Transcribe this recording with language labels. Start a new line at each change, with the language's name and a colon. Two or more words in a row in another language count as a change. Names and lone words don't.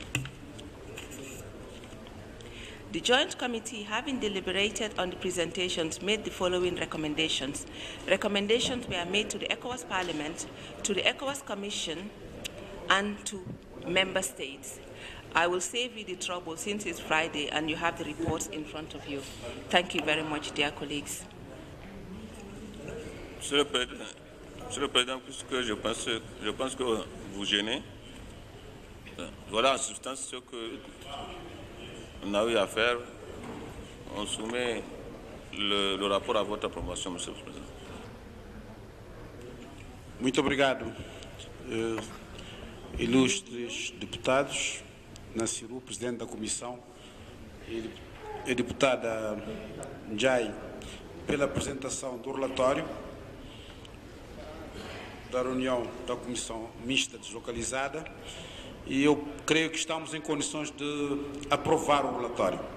English: The Joint Committee, having deliberated on the presentations, made the following recommendations. Recommendations were made to the ECOWAS Parliament, to the ECOWAS Commission, and to Member States. I will save you the trouble since it's Friday and you have the reports in front of you. Thank you very much, dear colleagues.
French: Monsieur le Président, puisque je pense que vous gênez, voilà en substance ce que on a eu à faire. On soumet le rapport à votre approbation, Monsieur le Président.
Portuguese: Muito obrigado, ilustres deputados. Nassiru, presidente da comissão, e a deputada Njai, pela apresentação do relatório da reunião da comissão mista deslocalizada, e eu creio que estamos em condições de aprovar o relatório.